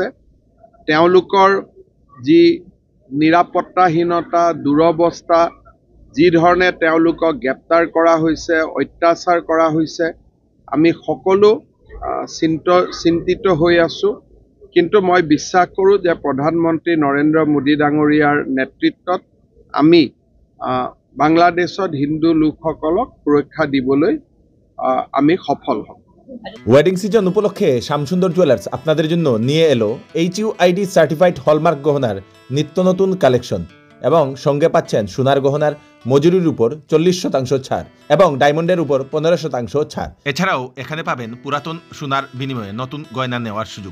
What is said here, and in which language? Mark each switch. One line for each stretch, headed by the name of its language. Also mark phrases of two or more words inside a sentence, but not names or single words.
Assamese: তেওঁলোকৰ যি নিৰাপত্তাহীনতা, দুৰৱস্থা, যি ধৰণে তেওঁলোকক গ্ৰেপ্তাৰ কৰা হৈছে, অত্যাচাৰ কৰা হৈছে, আমি সকলো চিন্তিত হৈ আছোঁ। কিন্তু মই বিশ্বাস কৰোঁ যে প্ৰধানমন্ত্ৰী নৰেন্দ্ৰ মোদী ডাঙৰীয়াৰ নেতৃত্বত আমি বাংলাদেশত হিন্দু লোকসকলক সুৰক্ষা দিবলৈ আমি সফল হম।
English: wedding season
Bangla: উপলক্ষে শ্যামসুন্দর জুয়েলার্স আপনাদের জন্য নিয়ে এলো
English: HUID certified hallmark
Bangla: গহনার নিত্য নতুন কালেকশন এবং সঙ্গে পাচ্ছেন সোনার গহনার মজুরির উপর 40% ছাড় এবং ডায়মন্ডের উপর 15% ছাড়। এছাড়াও এখানে পাবেন পুরাতন সোনার বিনিময়ে নতুন গয়না নেওয়ার সুযোগ।